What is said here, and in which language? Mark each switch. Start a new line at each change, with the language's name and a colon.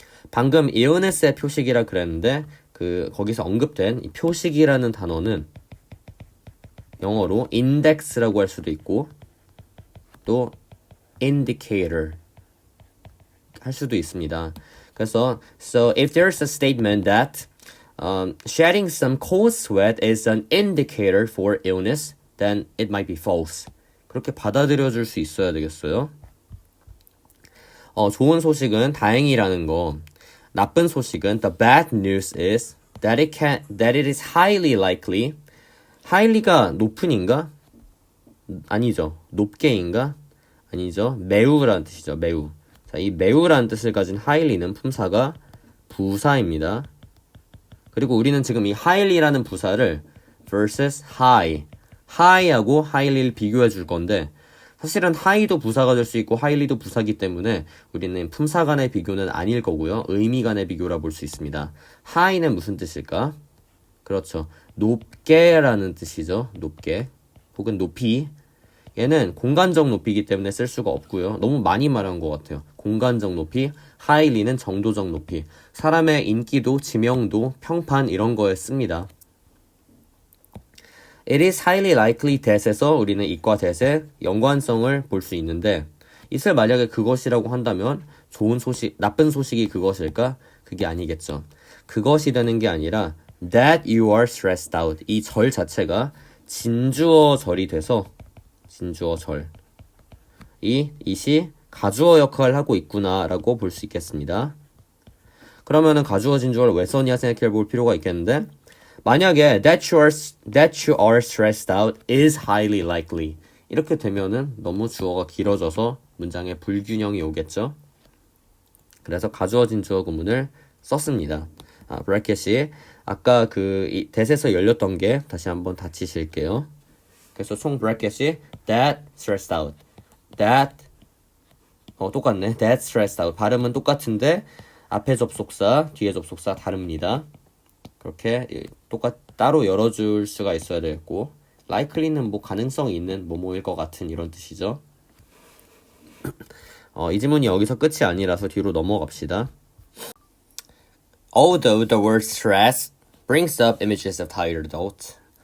Korean: 방금 illness의 표식이라 그랬는데 거기서 언급된 이 표식이라는 단어는 영어로 index라고 할 수도 있고 또 indicator 할 수도 있습니다. 그래서
English: so if there's a statement that shedding some cold sweat is an indicator for illness, then it might be false.
Korean: 그렇게 받아들여 줄 수 있어야 되겠어요. 좋은 소식은 다행이라는 거. 나쁜 소식은
English: the bad news is that it is highly likely.
Korean: highly가 높은인가? 아니죠. 높게인가? 아니죠. 매우라는 뜻이죠. 매우. 자, 이 매우라는 뜻을 가진 highly는 품사가 부사입니다. 그리고 우리는 지금 이 highly라는 부사를 versus high, high하고 highly를 비교해 줄 건데 사실은 high도 부사가 될 수 있고 highly도 부사기 때문에 우리는 품사 간의 비교는 아닐 거고요. 의미 간의 비교라 볼 수 있습니다. high는 무슨 뜻일까? 그렇죠. 높게라는 뜻이죠. 높게 혹은 높이. 얘는 공간적 높이이기 때문에 쓸 수가 없고요. 너무 많이 말한 것 같아요. 공간적 높이, highly는 정도적 높이. 사람의 인기도, 지명도, 평판 이런 거에 씁니다.
English: It is highly likely that
Korean: 에서 우리는 it과 that의 연관성을 볼 수 있는데 it을 만약에 그것이라고 한다면 좋은 소식, 나쁜 소식이 그것일까? 그게 아니겠죠. 그것이 되는 게 아니라
English: that you are stressed out.
Korean: 이 절 자체가 진주어 절이 돼서 진주어 절. it이 가주어 역할을 하고 있구나 라고 볼 수 있겠습니다. 그러면은 가주어 진주어를 왜 썼냐 생각해 볼 필요가 있겠는데 만약에
English: that you are stressed out is highly likely
Korean: 이렇게 되면은 너무 주어가 길어져서 문장에 불균형이 오겠죠. 그래서 가주어 진주어 구문을 썼습니다. 브래켓이 아까 그 that에서 열렸던 게 다시 한번 닫히실게요. 그래서 총 브래켓이 that stressed out, that 똑같네. that stressed out 발음은 똑같은데 앞에 접속사, 뒤에 접속사 다릅니다. 그렇게 따로 열어줄 수가 있어야 되겠고 likely는 뭐 가능성이 있는 뭐뭐일 것 같은 이런 뜻이죠. 이 지문이 여기서 끝이 아니라서 뒤로 넘어갑시다.
English: Although the word stress brings up images of tired adults.